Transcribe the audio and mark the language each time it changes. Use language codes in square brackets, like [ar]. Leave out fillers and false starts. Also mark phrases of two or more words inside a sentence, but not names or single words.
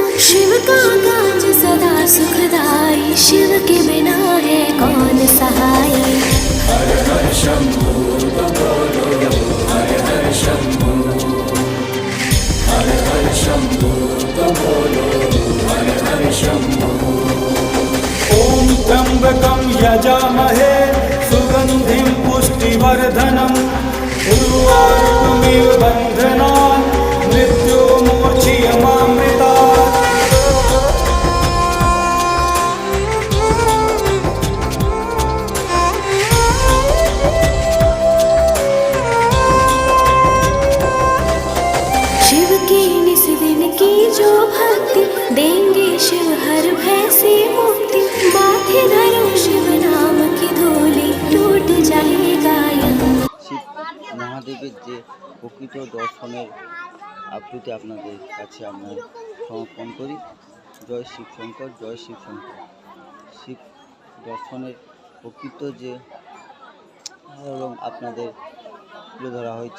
[hi] शिव का काज सदा सुखदाई, शिव के बिना है कौन सहाय। हर हर शंभू तो बोलो, हर हर शंभू, हर हर शंभू तो बोलो, हर हर शंभू। [sa] ओम त्र्यंबकं यजामहे सुगंधिं पुष्टिवर्धनम्, उर्वारुकमिव बन्धनान् मृत्युर्मोक्षयमामृतात्। [hi] शिव की निस दिन की जो भक्ति, देंगे शिव हर भय से मुक्ति। माथे धरो शिव नाम की धूली, टूट जाएगा यम। [bn] শিব মহাদেবের যে প্রকৃত দর্শনের আপ্লুতি আপনাদের কাছে আমরা সমর্পণ করি। জয় শিব শঙ্কর, জয় শিব শঙ্কর। শিব দর্শনের প্রকৃত যে এবং আপনাদের তুলে ধরা হয়েছে।